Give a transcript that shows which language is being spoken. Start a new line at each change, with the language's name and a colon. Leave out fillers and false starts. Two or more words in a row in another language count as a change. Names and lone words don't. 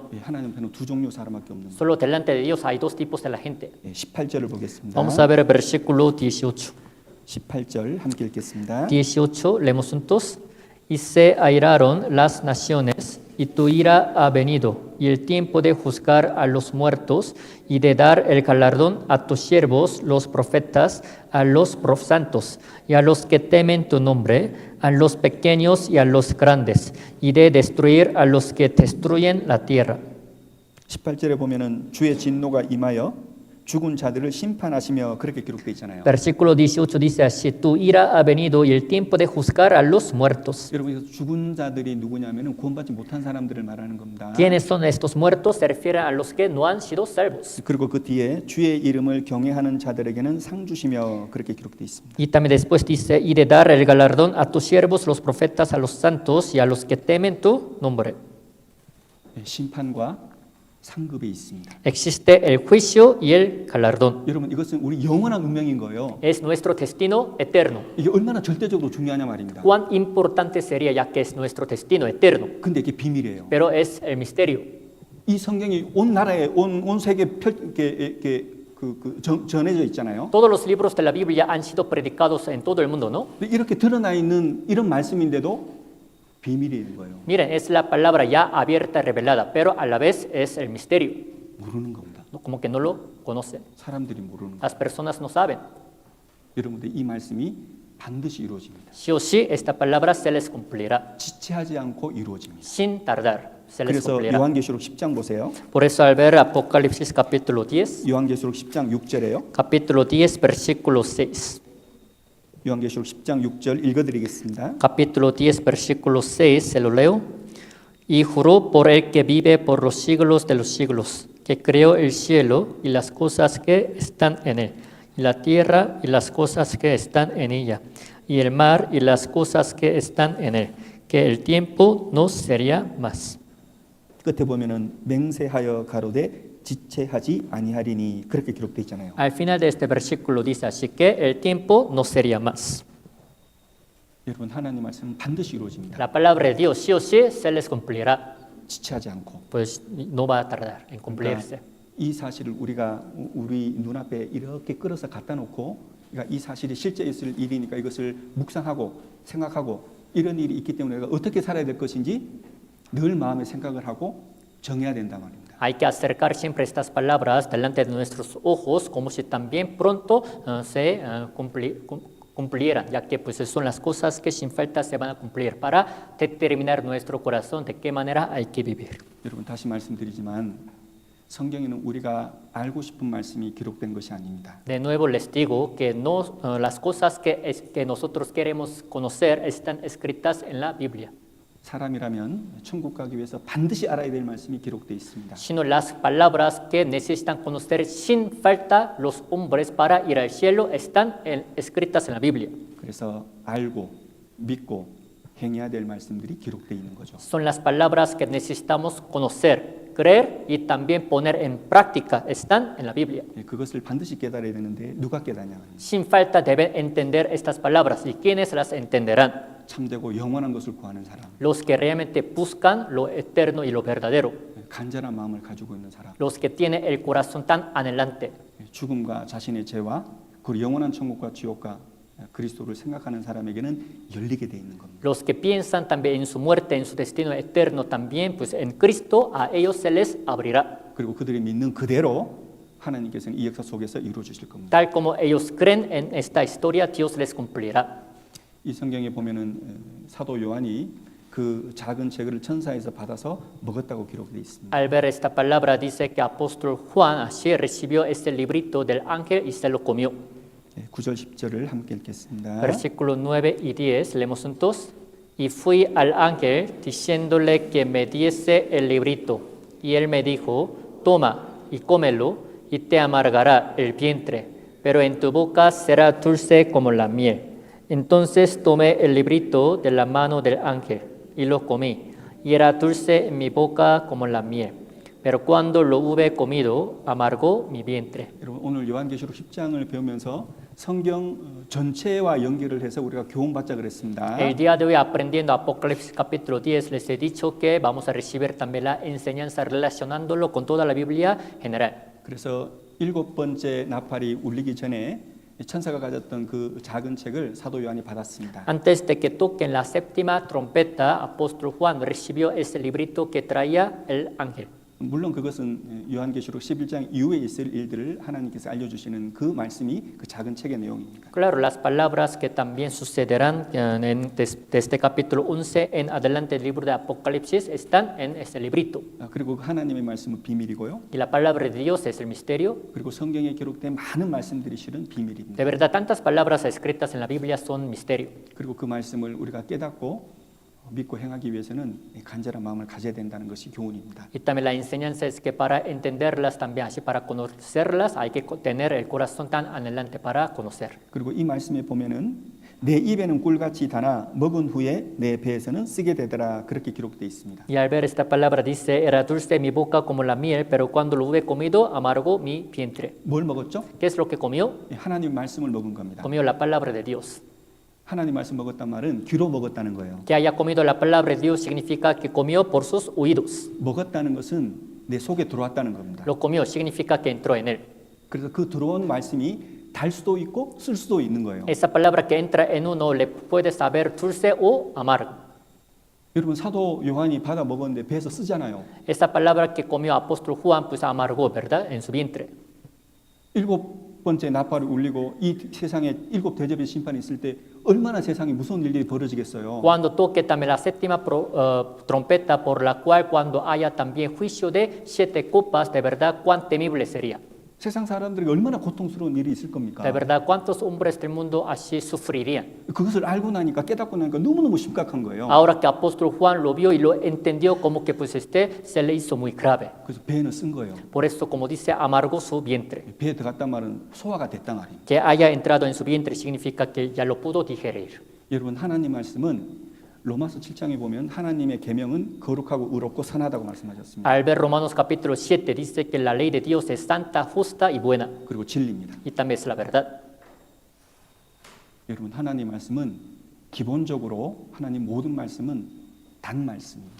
Korean: 하나님 앞에는 두 종류 사람밖에 없는 거예요.
Spanish: Solo delante de Dios hay 2 tipos de la gente.
Korean: 18절을 보겠습니다.
Spanish: Vamos a ver el versículo 18.
Korean: 18절 함께 읽겠습니다.
Spanish: 18, leemos juntos. Y se airaron las naciones, y tu ira ha venido, y el tiempo de juzgar a los muertos, y de dar el galardón a tus siervos, los profetas, a los santos, y a los que temen tu nombre, a los pequeños y a los grandes, y de destruir a los que destruyen la tierra.
Korean: 18절에 보면은 주의 진노가 임하여 죽은 자들을 심판하시며 그렇게 기록되어 있잖아요.
Spanish: Versículo 18 dice así, tu ira ha venido y el tiempo de juzgar a los muertos.
Korean: 여러분 이거 죽은 자들이 누구냐면은 구원받지 못한 사람들을 말하는 겁니다.
Spanish: ¿Quiénes son estos muertos? Se refiere a los que no han sido salvos.
Korean: 그리고 그 뒤에 주의 이름을 경외하는 자들에게는 상 주시며 그렇게 기록되어 있습니다.
Spanish: Y también después dice, y de dar el galardón a tus siervos, los profetas, a los santos y a los que temen tu nombre.
Korean: 심판과 상급에 있습니다.
Spanish: Existe el juicio y el galardón.
Korean: 여러분 이것은 우리 영원한 운명인 거예요.
Spanish: Es nuestro destino eterno.
Korean: 이게 얼마나 절대적으로 중요하냐 말입니다.
Spanish: ¿Cuán importante sería ya que es nuestro destino eterno?
Korean: 근데 이게 비밀이에요.
Spanish: Pero es el misterio.
Korean: 이 성경이 온 나라에 온 세계 전해져 있잖아요.
Spanish: Todos los libros de la Biblia han sido predicados en todo el mundo, ¿no?
Korean: 근데 이렇게 드러나 있는 이런 말씀인데도 비밀인 거예요.
Spanish: Miren, es la palabra ya abierta, revelada, pero a la vez es el misterio.
Korean: 모르는 겁니다.
Spanish: ¿No? Como que no lo conocen.
Korean: 사람들이 모르는 거예요.
Spanish: Las personas no saben.
Korean: 여러분들 이 말씀이 반드시 이루어집니다.
Spanish: Sí o sí, esta palabra se les cumplirá.
Korean: 지체하지 않고 이루어집니다.
Spanish: Sin tardar, se les
Korean: 그래서
Spanish: cumplirá.
Korean: 요한계시록 10장 보세요.
Spanish: Por eso al ver Apocalipsis capítulo 10,
Korean: 요한계시록 10장 6절에요.
Spanish: capítulo 10, versículo 6.
Korean: 요한계시록 10장 6절 읽어드리겠습니다.
Spanish: Capítulo 10, versículo 6, se lo leo. Y juró por el que vive por los siglos de los siglos, que creó el cielo y las cosas que están en él, y la tierra y las cosas que están en ella, y el mar y las cosas que están en él, que el tiempo no sería más.
Korean: 끝에 보면은 맹세하여 가로되 지체하지 아니하리니 그렇게 기록되어 있잖아요.
Spanish: Al final de este versículo dice así que el tiempo no sería más.
Korean: 여러분 하나님 말씀은 반드시 이루어집니다.
Spanish: La palabra de Dios sí o sí se les cumplirá,
Korean: 지체하지 않고.
Spanish: pues no va a tardar en cumplirse.
Korean: 이 사실을 우리가 우리 눈앞에 이렇게 끌어서 갖다 놓고 그러니까 이 사실이 실제 있을 일이니까 이것을 묵상하고 생각하고 이런 일이 있기 때문에 내가 어떻게 살아야 될 것인지 늘 마음에 생각을 하고 정해야 된단 말입니다.
Spanish: Hay que acercar siempre estas palabras delante de nuestros ojos como si también pronto se cumplieran, ya que pues son las cosas que sin falta se van a cumplir para determinar nuestro corazón de qué manera hay que vivir.
Korean: 여러분 다시 말씀드리지만 성경에는 우리가 알고 싶은 말씀이 기록된 것이 아닙니다.
Spanish: De nuevo les digo que no, las cosas que nosotros queremos conocer están escritas en la Biblia,
Korean: 사람이라면 천국 가기 위해서 반드시 알아야 될 말씀이 기록되어 있습니다.
Spanish: sino las palabras que necesitan conocer sin falta los hombres para ir al cielo están escritas en la Biblia.
Korean: 그래서 알고 믿고 행해야 될 말씀들이 기록되어 있는 거죠.
Spanish: Son las palabras que necesitamos conocer, creer y también poner en práctica. Están en la Biblia.
Korean: 그것을 반드시 깨달아야 되는데 누가 깨닫냐?
Spanish: Sin falta deben entender estas palabras. ¿Y quiénes las entenderán?
Korean: 참되고 영원한 것을 구하는 사람,
Spanish: Los que realmente buscan lo eterno y lo verdadero.
Korean: 간절한 마음을 가지고 있는 사람,
Spanish: Los que tienen el corazón tan anhelante.
Korean: 죽음과 자신의 죄와 그리고 영원한 천국과 지옥과 그리스도를 생각하는 사람에게는 열리게 돼 있는 겁니다.
Spanish: Los que piensan también en su muerte, en su destino eterno también, pues en Cristo a ellos se les abrirá.
Korean: 그리고 그들이 믿는 그대로 하나님께서는 이 역사 속에서 이루어 주실 겁니다.
Spanish: Tal como ellos creen en esta historia, Dios les cumplirá.
Korean: 이 성경에 보면은 사도 요한이 그 작은 책을 천사에서 받아서 먹었다고 기록되어 있습니다.
Spanish: Al ver esta palabra dice que apóstol Juan así recibió este librito del ángel y se lo comió.
Korean: 9절 10절을 함께 읽겠습니다.
Spanish: Versículos 9 y 10, leemos juntos. Y fui al ángel diciéndole que me diese el librito. Y él me dijo, toma y cómelo y te amargará el vientre, pero en tu boca será dulce como la miel. Entonces tomé el librito de la mano del ángel y lo comí, y era dulce en mi boca como la miel. Pero cuando lo hube comido, amargó mi vientre.
Korean: 여러분 오늘 요한계시록 10장을 배우면서 성경 전체와 연결을 해서 우리가 교훈받자 그랬습니다.
Spanish: El día de hoy aprendiendo Apocalipsis capítulo 10 les he dicho que vamos a recibir también la enseñanza relacionándolo con toda la Biblia general.
Korean: 그래서 7번째 나팔이 울리기 전에 천사가 가졌던 그 작은 책을 사도 요한이 받았습니다.
Spanish: Antes de que toquen la séptima trompeta, apóstol Juan recibió ese librito que traía el ángel.
Korean: 물론 그것은 요한계시록 11장 이후에 있을 일들을 하나님께서 알려주시는 그 말씀이 그 작은 책의 내용입니다.
Spanish: Claro, las palabras que también sucederán desde capítulo 11 en adelante del libro de Apocalipsis están en este librito.
Korean: 그리고 하나님의 말씀은 비밀이고요.
Spanish: Y la palabra de Dios es el misterio.
Korean: 그리고 성경에 기록된 많은 말씀들이 실은
Spanish: De
Korean: 비밀입니다.
Spanish: verdad, tantas palabras escritas en la Biblia son misterio.
Korean: 그리고 그 말씀을 우리가 깨닫고 믿고 행하기 위해서는 간절한 마음을 가져야 된다는 것이 교훈입니다.
Spanish: Y también la enseñanza es que para entenderlas también, así para conocerlas, hay que tener el corazón tan anhelante para conocer.
Korean: 그리고 이 말씀에 보면은 내 입에는 꿀같이 다나 먹은 후에 내 배에서는 쓰게 되더라 그렇게 기록되어 있습니다.
Spanish: Y al ver esta palabra dice, era dulce mi boca como la miel, pero cuando lo hube comido, amargo mi vientre.
Korean: 뭘 먹었죠?
Spanish: ¿Qué es lo que comió?
Korean: 하나님 말씀을 먹은 겁니다.
Spanish: Comió la palabra de Dios.
Korean: 하나님 말씀 먹었단 말은 귀로 먹었다는 거예요.
Spanish: Que haya comido la palabra de Dios significa que comió por sus oídos.
Korean: 먹었다는 것은 내 속에 들어왔다는 겁니다.
Spanish: Lo comió significa que entró en él.
Korean: 그래서 그 들어온 말씀이 달 수도 있고 쓸 수도 있는 거예요.
Spanish: Esa palabra que entra en uno le puede saber dulce o amargo.
Korean: 여러분 사도 요한이 받아 먹었는데 배에서 쓰잖아요.
Spanish: Esa palabra que comió apóstol Juan pues amargó, ¿verdad? En su vientre.
Korean: 7번째 나팔을 울리고 이 세상에 7 대접의 심판이 있을 때 얼마나 세상에 무서운 일들이 벌어지겠어요.
Spanish: Cuando toque también la séptima trompeta por la cual cuando haya también juicio de 7 copas, de verdad cuán temible sería.
Korean: 세상 사람들에게 얼마나 고통스러운 일이 있을 겁니까?
Spanish: De verdad cuántos hombres del mundo así sufrirían.
Korean: 그것을 알고 나니까 깨닫고 나니까 너무너무 심각한 거예요.
Spanish: Ahora que apóstol Juan lo vio y lo entendió como que pues se le hizo muy grave.
Korean: 그래서 배에는 쓴 거예요.
Spanish: Por eso como dice amargó su vientre.
Korean: 배에 들어갔단 말은 소화가 됐단 말이에요.
Spanish: Que haya entrado en su vientre significa que ya lo pudo digerir.
Korean: 여러분 하나님 말씀은 로마서 7장에 보면 하나님의 계명은 거룩하고 의롭고 선하다고 말씀하셨습니다.
Spanish: Al ver Romanos capítulo 7 dice que la ley de Dios es santa, justa y buena.
Korean: 그리고 진리입니다.
Spanish: Y también es la verdad.
Korean: 여러분 하나님 말씀은 기본적으로 하나님 모든 말씀은 단 말씀입니다.